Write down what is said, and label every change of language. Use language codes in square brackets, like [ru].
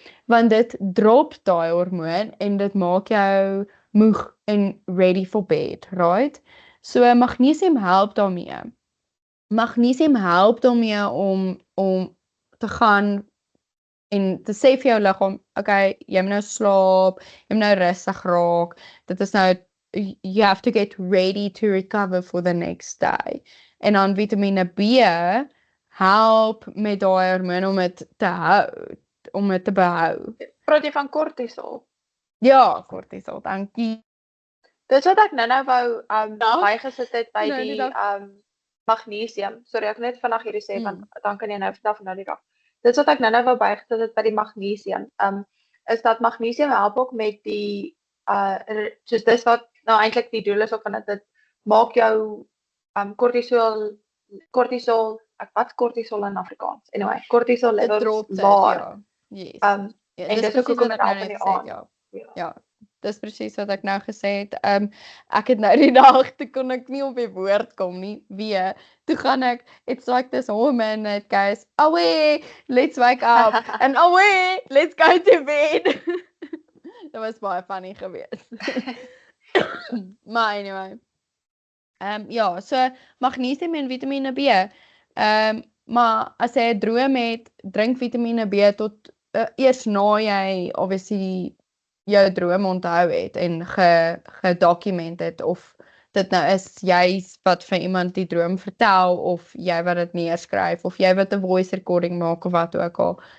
[af] Want dit drop daai hormoon en dit maak jou moeg en [en] ready for bed, right? [af] So magnesium help daarmee. Magnesium help daarmee om te gaan en te sê vir jou liggaam, okay, jy moet nou slaap, jy moet nou rustig raak. Dit is nou [en] you have to get ready to recover for the next day. [af] En dan vitamine B help met daai hormoon om dit te hou, om dit te behou. Praat jy van kortisol? Ja, kortisol, dankie. Dit wat ek nou wou bygesit het by die magnesium. Sorry, ek net vandag hierdie sê want dan kan jy nou vanaf nou die dag. Dit wat ek nou wou bygesit het by die magnesium, is dat magnesium help ook met die soos dis wat nou eintlik die doel is ook van dit maak jou kortisol, wat kortisol in Afrikaans? Anyway, kortisol levels laag. Ja. Yes. En dis ook hoekom dit help in die aand. Ja. Dis presies wat ek nou gesê het. Ek het nou die dag toe kon ek nie op die woord kom nie. Toe gaan ek, [en] it's like this woman that goes, away, let's wake up, and away, let's go to bed. [af] Dit was baie funny geweest. Maar anyway. Ja, so magnesium en vitamine B. Maar as jy 'n droom het, drink vitamine B tot eers na jy obviously jou droom onthou het en gedokument het of dit nou is jy wat vir iemand die droom vertel of jy wat dit neerskryf of jy wat 'n voice recording maak of wat ook al.